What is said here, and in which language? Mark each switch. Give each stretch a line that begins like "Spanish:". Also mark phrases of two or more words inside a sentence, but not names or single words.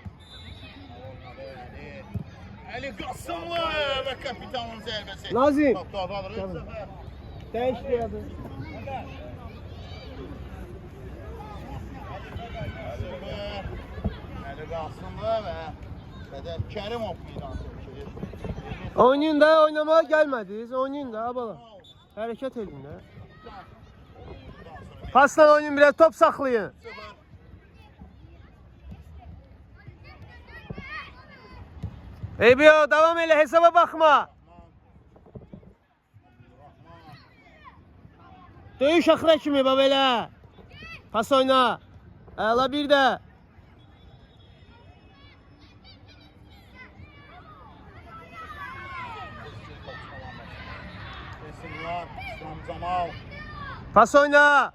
Azerbaijani: Ali Qasımlı və kapitanın zərbəsi. Nazim. Top topu alır bu səfər.
Turkish: Değiştirdi.
Azerbaijani: Ali Qasımlı və Bədəl Kərimov meydan çəkir.
Turkish: Oynayın da, oynamaya gelmediniz. Oynayın da, abala. Hareket edin de. Pasla oynayın, biraz top saxlayın. Eybiyo, devam elə, hesaba bakma.
Azerbaijani: Döyüş axıra kimi bab elə. Pas oyna. Əla bir də. Pas oyna.